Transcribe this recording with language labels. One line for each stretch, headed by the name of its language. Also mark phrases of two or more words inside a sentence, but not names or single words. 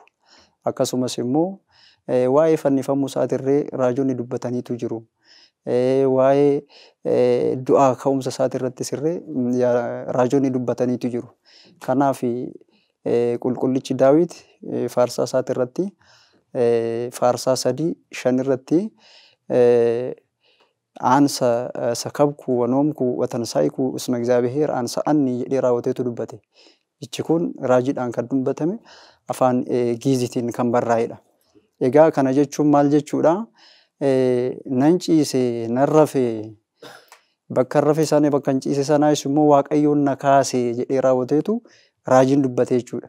Oromo: Akkasumas immoo waa'ee fannifamuu isaatirree raajonni dubbataniitu jiru. Waa'ee du'aa ka'umsa isaatirrattis irree raajonni dubbataniitu jiru. Kanaaf qulqullichi Daawit faarsaa isaatirratti faarsaa 3:5 irratti
Geez: አንሰ ሰከብኩ ወኖምኩ ወተንሳይኩ እስመ እግዚአብሔር አንሰአኒ
Oromo: jedhee raawwateetu dubbate. Jechi kun raajiidhaan kan dubbatame afaan Gi'iziitiin kan barraa'edha. Egaa kana jechuun maal jechuudha? Nan ciise nan rafe bakka rafe sana bakka hin ciise sanaas immoo Waaqayyoon na kaase jedhee raawwateetu raajiin dubbate jechuudha.